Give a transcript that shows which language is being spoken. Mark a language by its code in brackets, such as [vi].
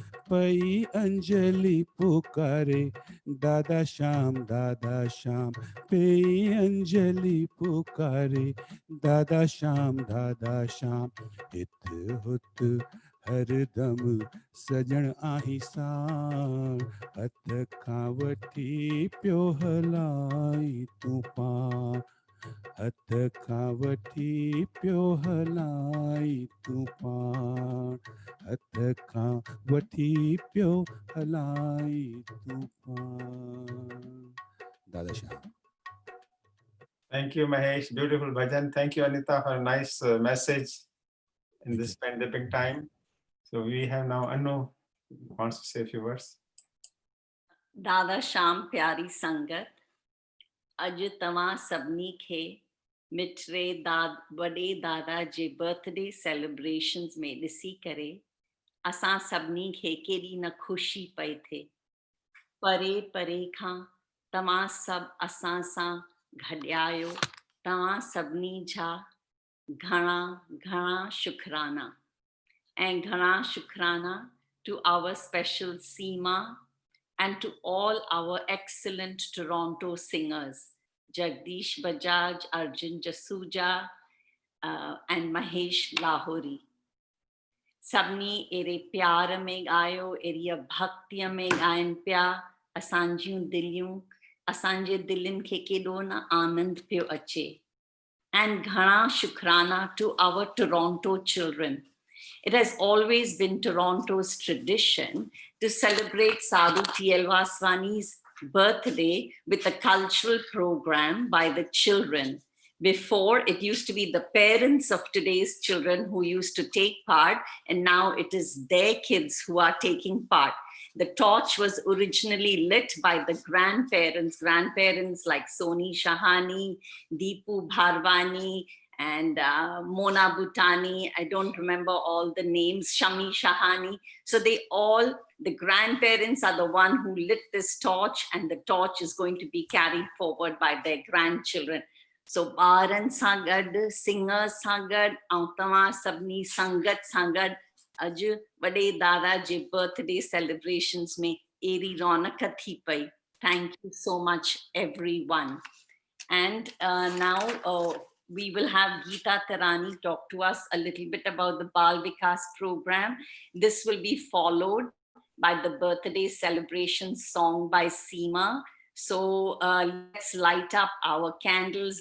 [sd] पई अंजलि पुकारे दादा श्याम पई अंजलि पुकारे दादा श्याम, हित हुत हरदम सजण आहीं साण, हथ खां वठी पियो हलाई तूं पाण, हथ खां वठी पियो हलाई तूं पाण, हथ खां वठी पियो हलाई तूं पाण. दादा Shyam. [en] Thank you, Mahesh. Beautiful bhajan. Thank you, Anita, for a nice message in this pandemic time. So we have now Anu wants to say a few words. [sd] दादा श्याम प्यारी संगत, अज तव्हां सभिनी खे मिठरे वॾे दादा जे बर्थडे सेलिब्रेशन्स में ॾिसी करे असां सभिनी खे केॾी न ख़ुशी पई थिए। परे परे खां तव्हां सभु असां सां गॾिया आहियो। तव्हां सभिनी जा घणा घणा शुक्राना [en] ऐं घणा शुक्राना to our special Seema and to all our excellent Toronto singers, Jagdish Bajaj, Arjun Jasuja, and Mahesh Lahori. [sd] सभिनी अहिड़े प्यार में ॻायो, अहिड़ीअ भक्तीअ में ॻाइनि पिया। असांजियूं दिलियूं, असांजे दिलनि खे केॾो न आनंद पियो अचे। [en] And [sd] घणा शुक्राना [en] to our Toronto children. It has always been Toronto's tradition to celebrate Sadhu T.L. Vaswani's birthday with a cultural program by the children. Before, it used to be the parents of today's children who used to take part, and now it is their kids who are taking part. The torch was originally lit by the grandparents like Soni Shahani, Deepu Bharwani, and Mona Bhutani. I don't remember all the names, Shami Shahani. So they all, the grandparents are the one who lit this torch, and the torch is going to be carried forward by their grandchildren. [sd] So ॿारनि सां गॾु, singers सां गॾु, ऐं तव्हां सभिनी संगत सां गॾु अॼु वॾे दादा जे birthday celebrations में एड़ी रौनक थी पई. [en] Thank you so much, everyone. And now we will have Geeta Tarani talk to us a little bit about the Bal Vikas program. This will be followed by the birthday celebration song by Seema. So let's light up our candles.